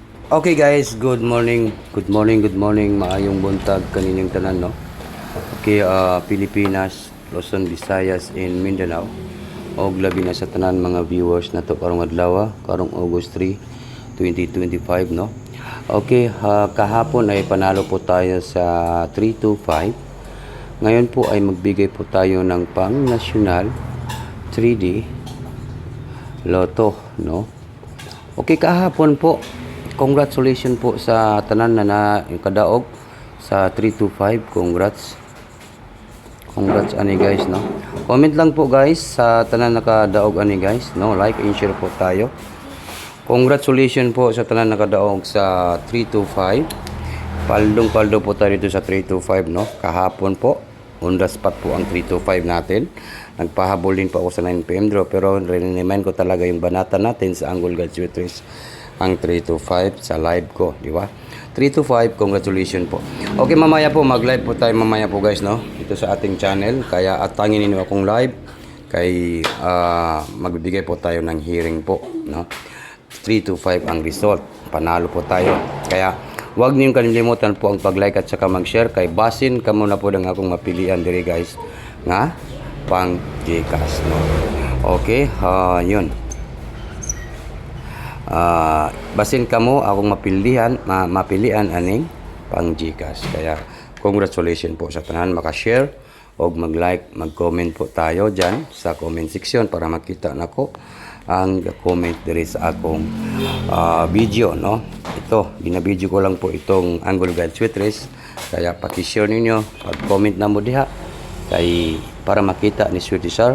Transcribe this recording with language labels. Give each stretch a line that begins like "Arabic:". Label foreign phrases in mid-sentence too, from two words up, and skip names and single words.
English: Okay guys, good morning. Good morning.
Cebuano: Maayong buntag kaninyong tanan, no? Okay, Pilipinas, Luzon, Visayas, and Mindanao. Og labi na sa tanan mga viewers na to karong adlaw, karong August 3, 2025, no?
Filipino: Okay, kahapon ay panalo po tayo sa 325. Ngayon po ay magbigay po tayo ng pang-national 3D Lotto, no? Okay, kahapon po,
Cebuano: congratulations po sa tanan na kadaog sa 325. Congrats ani guys, no? Comment lang po guys sa tanan nakadaog ani guys, no?
Filipino: Like and share po tayo.
Cebuano: Congratulations po sa tanan nakadaog sa 325.
Filipino: Paldo po tayo dito sa 325, no? Kahapon po, on the spot po ang 325 natin. Nagpahabol din pa ako sa 9 PM draw, pero remind ko talaga yung banata natin sa Angle Guide Sweatres, ang 325 sa live ko, di ba? 325, congratulations po. Okay, mamaya po mag-live po tayo mamaya po guys, no? Ito sa ating channel, kaya atangin niyo akong live kay magbibigay po tayo ng hearing po, no? 325 ang result. Panalo po tayo. Kaya huwag niyong kalimutan po ang pag-like at saka mag-share
Cebuano: kay basin kamo na po ng akong mapilian diri guys nga pang Gcash, no?
Filipino: Okay, yun.
Cebuano: Basin kamo akong mapilian aning pang Gcash. Kaya congratulations po sa tanan maka-share og mag-like,
Filipino: mag-comment po tayo dyan
Cebuano: sa
English: comment section
Cebuano: para makita nako ang comment diri sa akong video, no?
Filipino: Ito, binabidyo ko lang po itong Angle Guide Sweatres, kaya paki-share ninyo,
Cebuano: pag-comment na mo diha kay para makita ni Sweetie Sir.